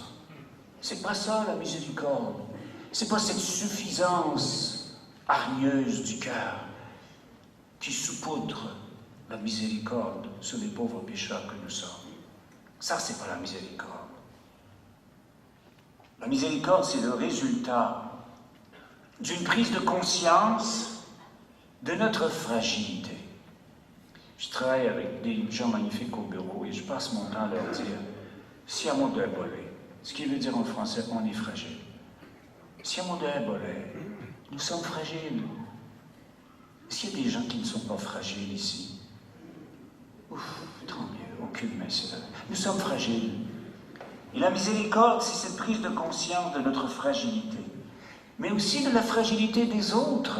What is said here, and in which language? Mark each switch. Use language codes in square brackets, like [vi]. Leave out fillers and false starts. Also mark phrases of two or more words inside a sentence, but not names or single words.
[fr] C'est pas ça la miséricorde. C'est pas cette suffisance hargneuse du cœur qui saupoudre la miséricorde sur les pauvres pécheurs que nous sommes. Ça, c'est pas la miséricorde. La miséricorde, c'est le résultat d'une prise de conscience de notre fragilité. Je travaille avec des gens magnifiques au bureau et je passe mon temps à leur dire « [it] siamo deboli », [fr] ce qui veut dire en français « on est fragile ». [it] Siamo deboli, [fr] nous sommes fragiles. Est-ce qu'il y a des gens qui ne sont pas fragiles ici? Ouf, tant mieux, aucune main se lève. Nous sommes fragiles. Et la miséricorde, c'est cette prise de conscience de notre fragilité, mais aussi de la fragilité des autres.